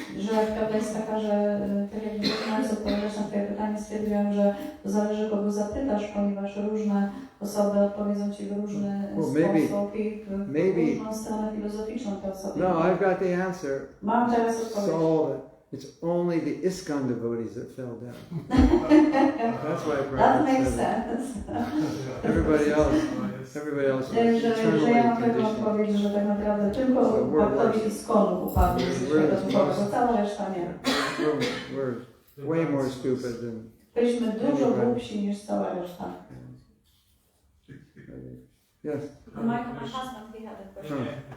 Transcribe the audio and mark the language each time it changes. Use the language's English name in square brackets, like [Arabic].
[Polish] Że prawda jest taka, że tak jak zaczynając odpowiadać na twoje pytanie, stwierdziłam, że to zależy kogo zapytasz, ponieważ różne osoby odpowiedzą ci w różny sposób i w różną stronę filozoficzną te osoby. [English] No, I've got the answer. [Polish] Mam teraz odpowiedź. [English] Solve it. It's only the ISKCON devotees that fell down. That's why That makes sense. Everybody else [Polish] że ja mam pewną odpowiedź, że tak naprawdę tylko baktowie ISKCON-u upadli z świata duchowego, cała reszta nie. [English] We're way more stupid than... [Polish] Byliśmy dużo głupsi niż cała reszta. [English] Yes. Michael, my husband, he had a question.